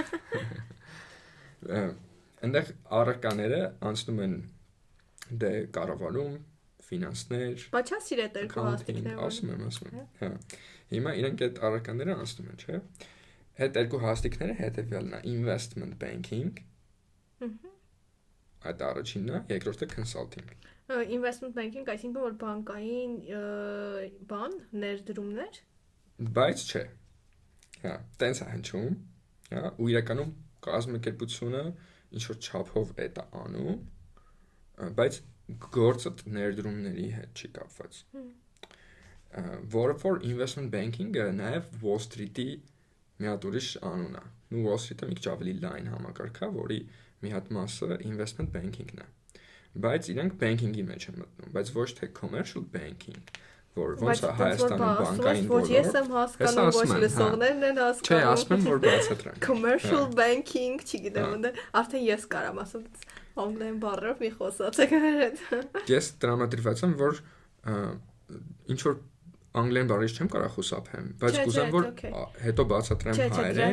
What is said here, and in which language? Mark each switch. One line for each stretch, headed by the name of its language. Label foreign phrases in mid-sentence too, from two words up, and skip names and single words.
Armenian: Այնտեղ առարկաները անցնում են դե կառավարում, ֆինանսներ, Բաչա սիրետ երկու հաստիկներ։ ասում եմ։ Հա։ Հիմա իրենք այդ առարկաները անցնում են, չէ՞։ Այդ երկու հաստիկները հետևյալն է՝
English: investment banking։
Armenian: Այդ առաջինն է, երկրորդը consulting։
English: Investment banking,
Armenian: այսինքն որ բանկային բան, ներդրումներ։ Բայց չէ։ Հա, տենց է հնչում, հա, ու իրականում կազմակերպությունը ինչ որ չափով է դա անում, բայց գործը ներդրումների հետ չի կապված։ Որը որ
English: investment banking-
Armenian: ը նաև Wall Street-ի մի հատ ուրիշ անուն է։ Ու Wall Street-ը մի քիչ ավելի լայն համակարգ է, որի մի հատ մասը
English: investment banking-
Armenian: ն է։ Բայց իրենք banking-ի մեջ են մտնում, բայց ոչ թե
English: commercial banking,
Armenian: որ ոնց է Հայաստանում բանկային ոլորտ։ Ոչ ես եմ հասկանում, ոչ լսողներն են հասկանում։ Չէ, ասում եմ, որ բացատրեմ։
English: Commercial banking,
Armenian: չգիտեմ, արդեն ես կարամ ասեմ, անգլերեն բառերով մի խոսացեք այդ։ Ես տրամադրված եմ, որ ինչ որ անգլերեն բառից չեմ կարող խուսափեմ, բայց կուզեմ որ հետո բացատրեմ հայերեն։